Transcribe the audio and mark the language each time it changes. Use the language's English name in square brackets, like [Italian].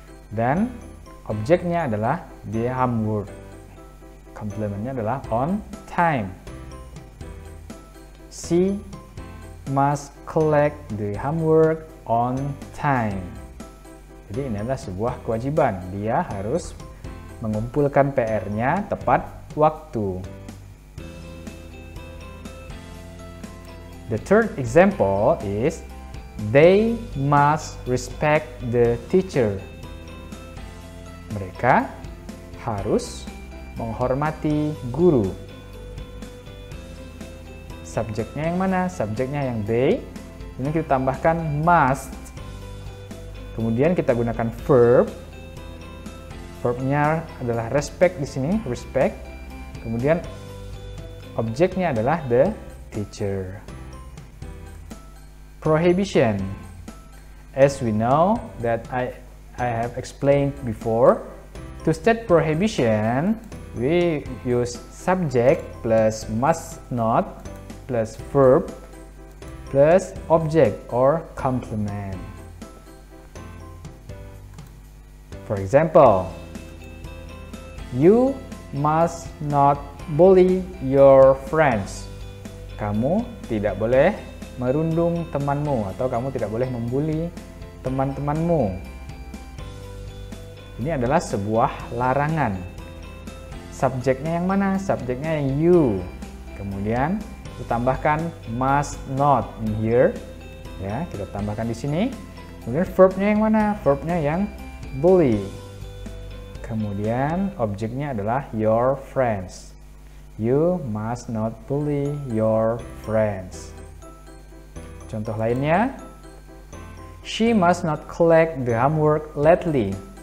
[Indonesian] Dan objeknya adalah the homework. Komplementnya adalah on time. [English] She must collect the homework on time. [Indonesian] Jadi ini adalah sebuah kewajiban. Dia harus mengumpulkan PR-nya tepat waktu. [English] The third example is they must respect the teacher. [Indonesian] Mereka harus menghormati guru. Subjeknya yang mana? Subjeknya yang they. Ini kita tambahkan must. Kemudian kita gunakan verb. Verbnya adalah respect di sini, respect. Kemudian objeknya adalah the teacher. [English] Prohibition. As we know that I have explained before, to state prohibition, we use subject plus must not plus verb plus object or complement. For example, you must not bully your friends. [Indonesian] Kamu tidak boleh merundung temanmu atau kamu tidak boleh membuli teman-temanmu. Ini adalah sebuah larangan. Subjeknya yang mana? Subjeknya yang you. Kemudian kita tambahkan [English] must not in here. [Indonesian] Ya, kita tambahkan di sini. Kemudian verbnya yang mana? Verbnya yang bully. Kemudian objeknya adalah your friends. [English] You must not bully your friends. [Indonesian] Contoh lainnya, [English] she must not collect the homework lately.